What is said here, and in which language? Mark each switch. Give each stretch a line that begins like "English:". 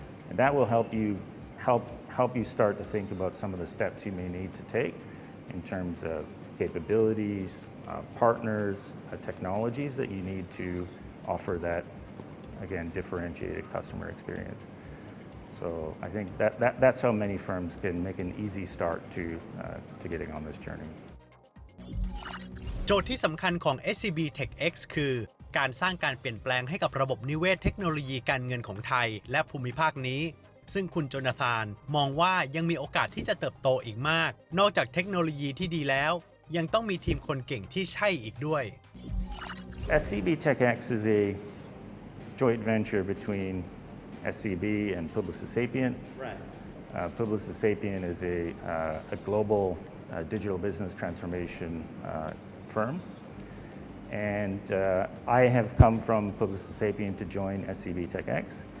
English: And that will help you start to think about some of the steps you may need to take in terms of capabilities, partners, technologies that you need to offer that, again, differentiated customer experience. So I think that's how many firms can make an easy start to getting on this journey.
Thai: โจทย์ที่สำคัญของ SCB TechX คือการสร้างการเปลี่ยนแปลงให้กับระบบนิเวศเทคโนโลยีการเงินของไทยและภูมิภาคนี้ซึ่งคุณโจนาธานมองว่ายังมีโอกาสที่จะเติบโตอีกมากนอกจากเทคโนโลยีที่ดีแล้วยังต้องมีทีมคนเก่งที่ใช่อีกด้วย
English: SCB TechX is a joint venture between SCB and Publicis Sapient. Right. Publicis Sapient is a global digital business transformation firm. And I have come from Publicis Sapient to join SCB TechX.